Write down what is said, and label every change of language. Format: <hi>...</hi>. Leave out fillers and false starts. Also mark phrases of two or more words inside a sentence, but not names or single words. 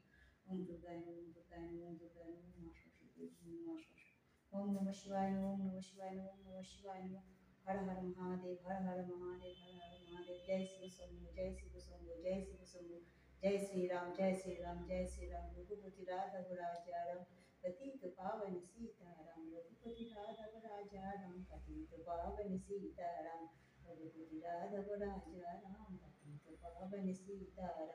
<sa>ওম দুর্গায় নমঃ, ওম দুর্গায় নমঃ, ওম দুর্গায় নমঃ, ওম নমঃ শিবায় নমঃ, ওম নমঃ শিবায় নমঃ, ওম নমঃ শিবায় নমঃ।</sa> <hi>हर हर महादेव, हर हर महादेव, हर हर महादेव, হর হর মহাদেব। जय शिव शम्भु, जय शिव शम्भु, जय शिव शम्भु, জয় শিব শম্ভু। जय श्री राम, जय श्री राम, जय श्री राम। रघुपति राघव राजा राम, पतित पावन सीताराम। रघुपति राघव राजा राम, पतित पावन सीताराम। रघुपति राघव राजा राम, पतित पावन सीताराम।</hi>